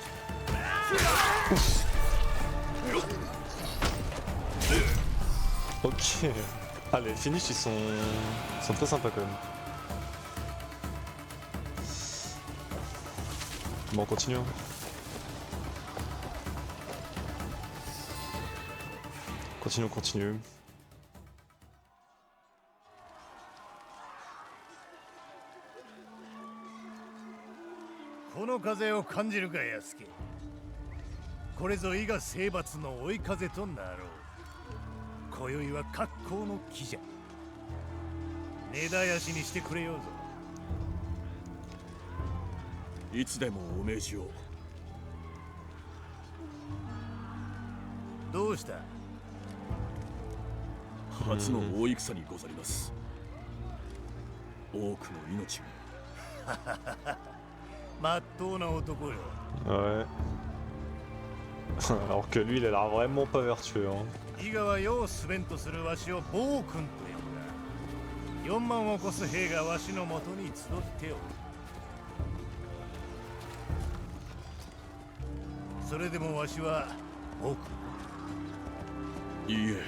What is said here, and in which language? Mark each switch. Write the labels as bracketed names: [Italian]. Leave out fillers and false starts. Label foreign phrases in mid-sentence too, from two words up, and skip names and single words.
[French] Ouf. Ok. Ah, les finishes ils sont très sympas quand même. Bon, on continue. Hein. Continue. [Japanese] この風を感じるか安家。これぞ伊賀征伐の追い風となろう。今宵は格好の木じゃ。根絶やしにしてくれようぞ。いつでもお命じを。どうした？初の大戦にござります。多くの命が。まっとうな男よ。 [French] Ouais. Alors que lui, il a l'air vraiment pas vertueux. Hein. [Japanese] 伊賀は世をすべんとするわしを暴君と呼ぶが、4万を超す兵がわしのもとに集っておる。それでもわしは暴君。いいえ。